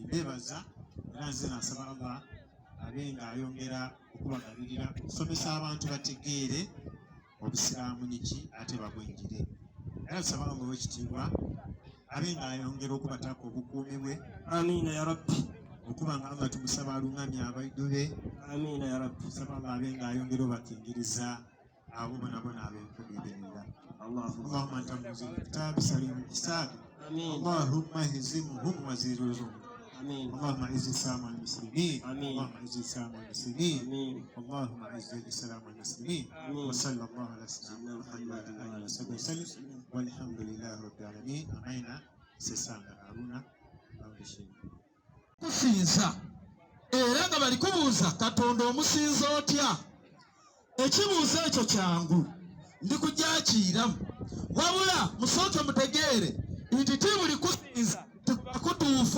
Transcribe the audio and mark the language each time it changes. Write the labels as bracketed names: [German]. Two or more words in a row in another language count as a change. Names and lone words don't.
[Ganda] Bebaza era nze nasaba Allah abe nga ayongera okubagabirira okusomesa abantu bategeere obusiraamu niki ate babwenjire. Era tusaba Allah Oweekitiibwa abe nga ayongera okubataako obukuumi bwe. [Arabic] آمين يا رب. [Ganda] Okuba nga Allah tumusaba alungamye abaidu be. [Arabic] آمين يا رب. [Ganda] Tusaba Allah abe nga ayongera obakingiriza abo bonabona ab'enkubiririra. [Arabic] اللهم انت منزل الكتاب سليم الحساب. اللهم اهزمهم وزيرهم. اللهم اعز الاسلام والمسلمين. اللهم اعز الاسلام والمسلمين. اللهم اعز الاسلام والمسلمين. وصلى الله على سيدنا محمد وعلى اله وصحبه وسلم والحمد لله رب العالمين. امين. سيسانga haruna [Ganda] kusinza era nga bali kubuuza Katonda omusinza otya. Ekibuuzo ekyo kyangu ndikujakiramu wabula musooke mutegeere nti tibuli kusinza kutuufu.